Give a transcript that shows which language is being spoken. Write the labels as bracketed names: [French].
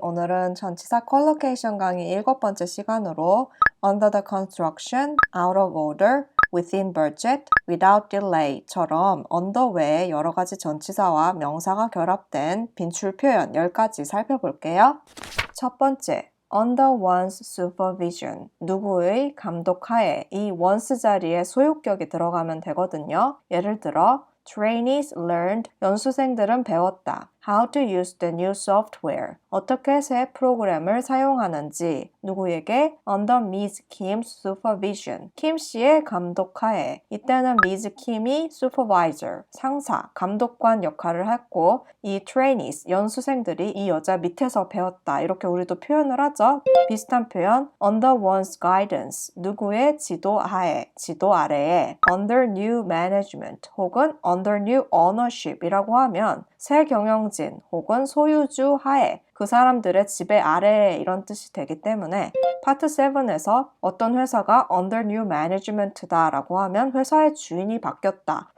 [Korean] 오늘은 전치사 컬로케이션 강의 7번째 시간으로 [English] under the construction, out of order, within budget, without delay [Korean] 처럼 under 외에 여러 가지 전치사와 명사가 결합된 빈출 표현 10가지 살펴볼게요. 첫 번째, [English] under one's supervision, [Korean] 누구의 감독하에 이 once 자리에 소유격이 들어가면 되거든요. [English] 예를 들어 Trainees learned, [Korean] 연수생들은 배웠다. [English] How to use the new software, [Korean] 어떻게 새 프로그램을 사용하는지 누구에게? [English] Under Ms. Kim's supervision, [Korean] 킴 씨의 감독하에 이때는 Ms. Kim이 supervisor, 상사, 감독관 역할을 했고 이 trainees, 연수생들이 이 여자 밑에서 배웠다 이렇게 우리도 표현을 하죠. 비슷한 표현 [English] under one's guidance, [Korean] 누구의 지도 하에, 지도 아래에 [English] under new management [Korean] 혹은 [English] under new ownership [Korean] 이라고 하면 새 경영진 혹은 소유주 하에 그 사람들의 지배 아래에 이런 뜻이 되기 때문에 파트 7에서 어떤 회사가 under new management다 라고 하면 회사의 주인이 바뀌었다.